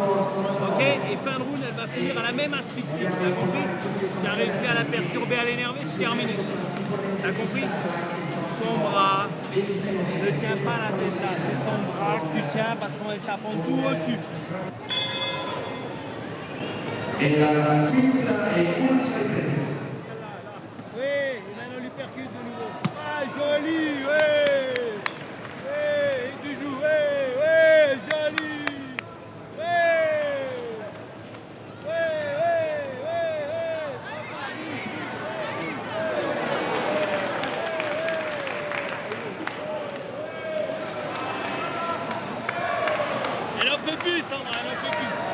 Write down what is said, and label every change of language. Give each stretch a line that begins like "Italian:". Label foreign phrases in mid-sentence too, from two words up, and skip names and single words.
French: Ok. Et fin de round, elle va finir à la même asphyxie. T'as compris? Tu as réussi à la perturber, à l'énerver, c'est terminé. T'as compris? Son bras, ne tiens pas la tête là. C'est son bras que tu tiens parce qu'on est tape en dessous ou au-dessus.
Italian: E la quinta e ultima impresa.
French: Oui, et maintenant lui percute de nouveau. Ah, joli, ouais. Ouais, et tu joues, ouais, ouais, joli. Ouais. Ouais, ouais, ouais, ouais. Elle en peut plus, Sandra, elle en peut plus.